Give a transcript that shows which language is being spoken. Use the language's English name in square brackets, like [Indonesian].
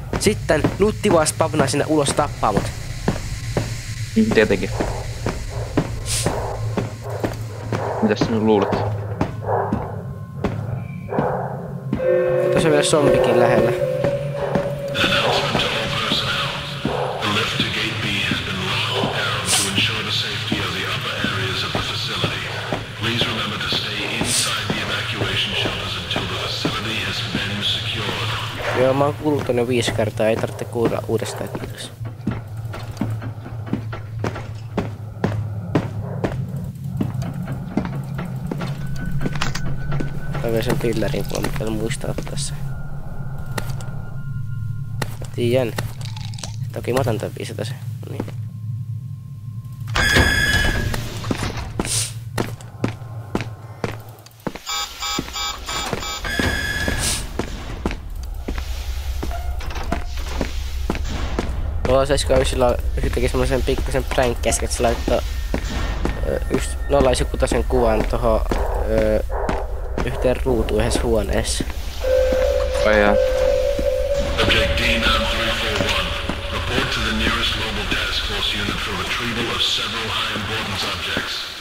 [Finnish] Sitten Nutti vaan spavnaa sinne ulos tappaa mut. Tietenkin. Mitäs sinä luulet? Tuossa on vielä zombikin lähellä. [English] Announcement to all personnel. The lift to Gate B has been locked down to ensure the safety of the upper areas of the facility. Please remember to stay inside the evacuation shelters until the facility has been secured. [Finnish] Joo, mä oon kuullut tonne 5 kertaa, ei tarvitse kuulla uudestaan, kiitos. Tää vielä sen pillerin, kun on mikä muistaa tässä. Mä tiedän. Toki mä otan tän 500 se. No niin. Olisiko sillä teki semmosen pikkusen prank äsken, että se laittoi 096 kuvan tohon yhteen ruutuun yhdessä huoneessa. Ai jaa. [English] Object D9341. Report to the nearest Global Task Force unit for retrieval of several high importance objects.